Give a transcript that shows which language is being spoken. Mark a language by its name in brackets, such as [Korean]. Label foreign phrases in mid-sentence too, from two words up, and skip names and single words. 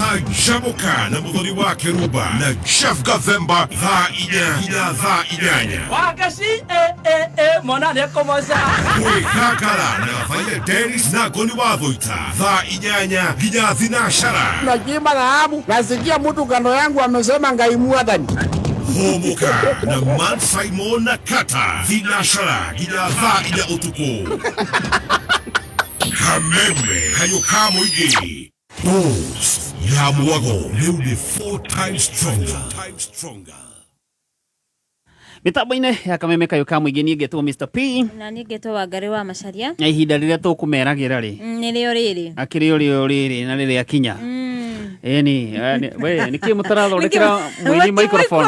[Kikuyu] Canjamũka na Mũthoni wa Kĩrumba na Chef Gathemba thaa 4 nginya thaa 8. Wagaci mwana nĩ kũmoca. Kwĩgangara na Vaile Dennis na Goni wa Thũita thaa 8 nginya thinacara. [Swahili] Najima dhahabu nasikia mtu kando yangu amesema ngaimua dhani. [Kikuyu] Homoka na Man Simon na Kata thinacara nginya thaa 4 utuku. Kameme Kayũ ka Mũingĩ. Dose ya Mwago rĩu nĩ 4 [English] times stronger. [Kikuyu] Mitambo-inĩ ya Kameme Kayũ ka Mũingĩ niĩ ngetwo Mr. P. Na niĩ ngetwo Wangari wa Macharia. Na ihinda rĩrĩa tũkũmeragĩra rĩ. Nĩrĩo rĩrĩ. Akĩrĩ o rĩrĩ na rĩrĩa kinya. Eni, we nĩkĩ mũtarathondekera Muini microphone.